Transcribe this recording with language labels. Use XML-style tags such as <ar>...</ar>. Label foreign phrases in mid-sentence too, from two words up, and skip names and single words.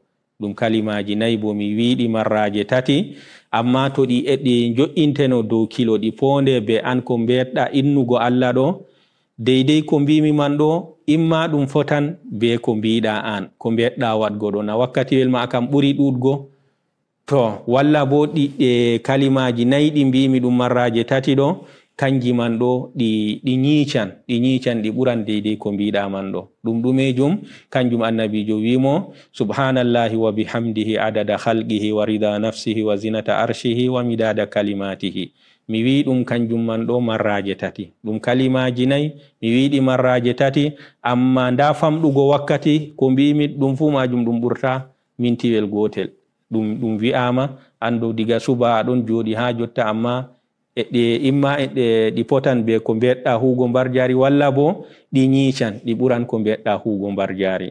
<ff>ɗum kalimaji 4 bo mi wiɗi marraje 3 amma to ɗi jo'inteno dow kilo ɗi ponde be an ko mbeɗɗa innugo Allah ɗo deidai ko mbimi man ɗo imma ɗum fotan be ko mbiɗa an ko mbeɗɗa wadgo ɗo na wakkatiwel ma kam ɓuri ɗuɗgo. to walla bo ɗi kalimaji 4 ɗi mbimi ɗum marraje 3 ɗo kanji man ɗo ɗi nyiccan ɗi ɓuran deidai ko mbiɗa man ɗo. ɗum ɗumejum kanjum annabijo wimo</ff> <ar>سبحان الله وبحمده عدد خلقه ورضا نفسه وزنة عرشه ومداد كلماته.</ar> <ff>mi wi ɗum kanjum man ɗo marraje 3. ɗum kalimaji 4 mi wiɗi marraje 3 amma nda famɗugo wakkati ko mbimi ɗum fu majum ɗum ɓurta mintiwel gotel. ɗum wi'ama ando diga suba aɗon joɗi ha jotta amma ɗi potan be ko mbeɗɗa hugo mbar jari walla bo ɗi nyiccan ɗi ɓuran ko mbeɗɗa hugo mbar jari.</ff>